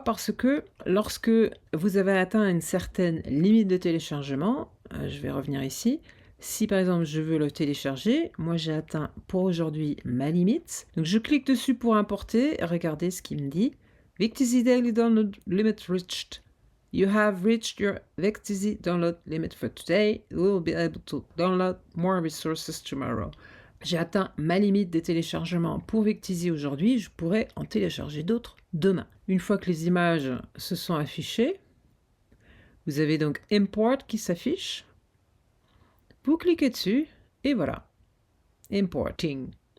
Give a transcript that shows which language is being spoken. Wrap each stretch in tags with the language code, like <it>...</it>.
<fr>Parce que lorsque vous avez atteint une certaine limite de téléchargement, je vais revenir ici, si par exemple je veux le télécharger, moi j'ai atteint pour aujourd'hui ma limite. Donc je clique dessus pour importer, regardez ce qu'il me dit. Vecteezy</fr> <en>Daily Download Limit Reached. You have reached your Vecteezy download limit for today. You will be able to download more resources tomorrow.</en> <fr>J'ai atteint ma limite des téléchargements pour Vecteezy aujourd'hui. Je pourrais en télécharger d'autres demain. Une fois que les images se sont affichées, vous avez donc Import qui s'affiche. Vous cliquez dessus et voilà. Importing.</fr>